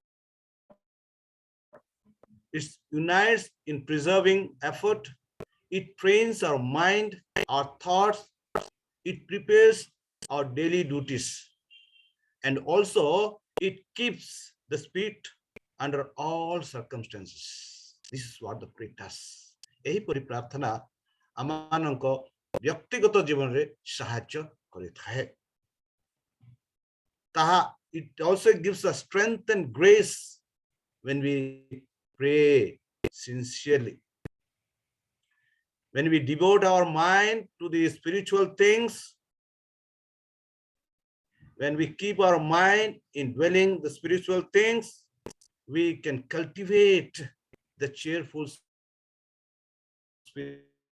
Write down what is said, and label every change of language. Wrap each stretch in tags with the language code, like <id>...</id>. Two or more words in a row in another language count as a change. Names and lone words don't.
<en>It unites in preserving effort it trains our mind, our thoughts, it prepares our daily duties, and also it keeps the spirit under all circumstances. This is what the prayer does.</en> <or>ଏହିପରି ପ୍ରାର୍ଥନା ଆମମାନଙ୍କ ବ୍ୟକ୍ତିଗତ ଜୀବନରେ ସାହାଯ୍ୟ କରିଥାଏ।</or> <en>ତାହା it also gives us strength and grace when we pray sincerely. When we devote our mind to the spiritual things, when we keep our mind in dwelling the spiritual things, we can cultivate the cheerful spirit.</en>